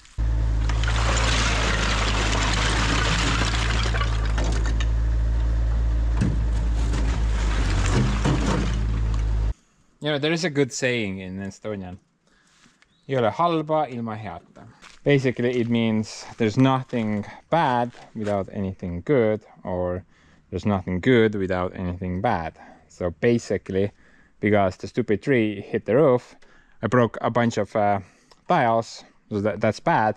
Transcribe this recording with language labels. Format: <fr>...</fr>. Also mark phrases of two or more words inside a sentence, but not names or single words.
<en>You know, there is a good saying in Estonian.</en> <et>Ei ole halba ilma heata.</et> <en>Basically, it means there's nothing bad without anything good, or there's nothing good without anything bad. So basically, because the stupid tree hit the roof, I broke a bunch of tiles, so that's bad.</en>